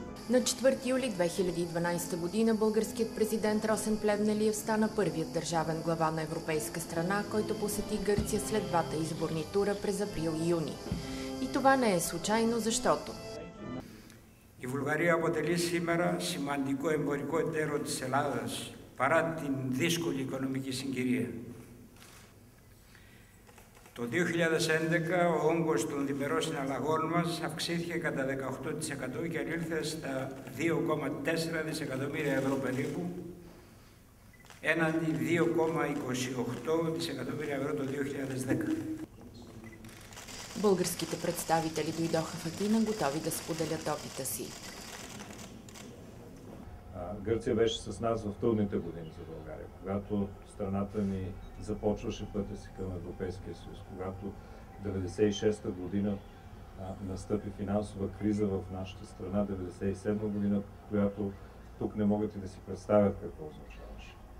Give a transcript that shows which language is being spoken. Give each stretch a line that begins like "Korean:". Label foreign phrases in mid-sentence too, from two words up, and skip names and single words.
Bulgarian: На 4 юли 2012 година българският президент Росен Плевнелиев стана първият държавен глава на европейска страна, който посети Гърция след двата изборни тура през април и юни. И това не е случайно, защото
Greek: η Βουλγαρία αποτελεί σήμερα σημαντικό εμπορικό εταίρο της Ελλάδας παρά την δύσκολη οικονομική συγκυρία. Το 2011 ο όγκος των διμερών συναλλαγών μας αυξήθηκε κατά 18% και ανήλθε στα 2,4 δισεκατομμύρια ευρώ περίπου, έναντι 2,28 δισεκατομμύρια ευρώ το 2010.
Bulgarian: Българските представители дойдоха в Атина, готови да споделят опита си. Гърция беше с нас в трудните години за България, когато страната ни започваше пътя си към Европейския съюз, когато 1996 година настъпи финансова криза в нашата страна, 1997 година, която тук не могат и да си представят какво означаваше.